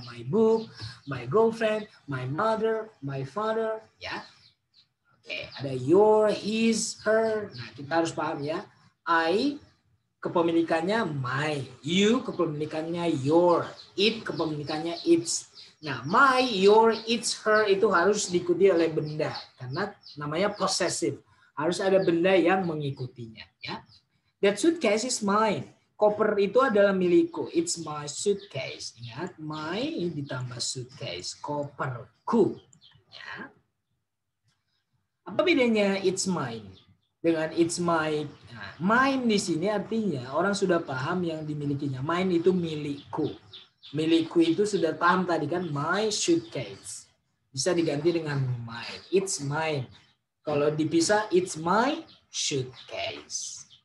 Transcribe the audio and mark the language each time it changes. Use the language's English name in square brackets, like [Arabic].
[English] My book, my girlfriend, my mother, my father, ya. [Indonesian] Oke, ada your, his, her. Nah, kita harus paham ya. I kepemilikannya my, you kepemilikannya your, it kepemilikannya its. Nah, my, your, its, her itu harus diikuti oleh benda karena namanya possessive. Harus ada benda yang mengikutinya, ya. [English] That suitcase is mine. [Indonesian] Koper itu adalah milikku. [English] It's my suitcase. Ingat, my ditambah suitcase, koperku. Ya. [Indonesian] Apa bedanya [English] it's mine [Indonesian] dengan [English] it's my? [Indonesian] Nah, mine di sini artinya orang sudah paham yang dimilikinya. Mine itu milikku. Milikku itu sudah paham tadi kan, my suitcase. Bisa diganti dengan mine. [English] It's mine. [Indonesian] Kalau dipisah, [English] it's my suitcase.